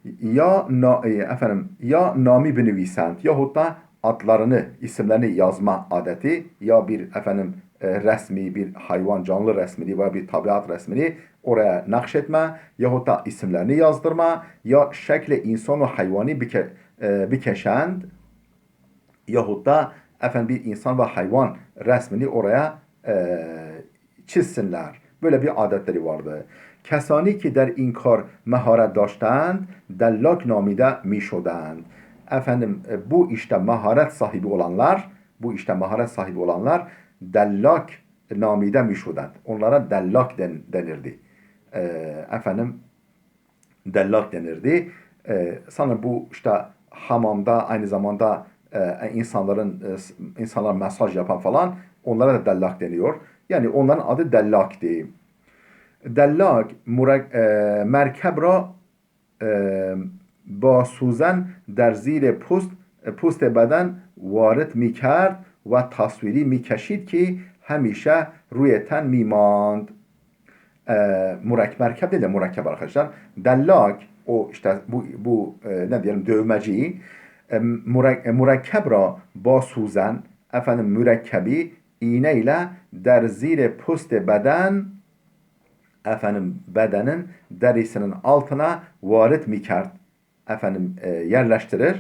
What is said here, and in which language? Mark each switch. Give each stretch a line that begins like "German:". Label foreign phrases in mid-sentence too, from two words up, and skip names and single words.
Persian: یا نامی بنویسند,
Turkish: yahut da adlarını, isimlerini yazma adeti, ya bir resmi, bir hayvan canlı resmini veya bir tabiat resmini oraya nakşetme, yahut da isimlerini yazdırma,
Persian: یا شکل انسان و حیوانی بکشند,
Turkish: yahut da bir insan ve hayvan resmini oraya çizsinler. Böyle bir adetleri vardı.
Persian: کسانی که در این کار مهارت داشتند دلاک نامیده میشدند.
Turkish: Bu işte maharet sahibi olanlar
Persian: دلاک نامیده میشدند.
Turkish: Onlara dellak denirdi. Dellak denirdi. Sanırım bu işte hamamda aynı zamanda insanlar mesaj yapan falan, onlara da dellak deniyor. Yani onların adı dellaktı.
Persian: دلاک مرکب را با سوزن در زیر پوست بدن وارد می کرد و تصویری می کشید که همیشه روی تن می ماند.
Turkish: Merkep değil de mürekkep arkadaşlar. Dellak, o işte bu ne diyelim, dövmeci,
Persian: مرکب را با سوزن,
Turkish: mürekkebi iğneyle
Persian: در زیر پوست بدن,
Turkish: bedenin derisinin altına
Persian: وارد میکرد,
Turkish: yerleştirir.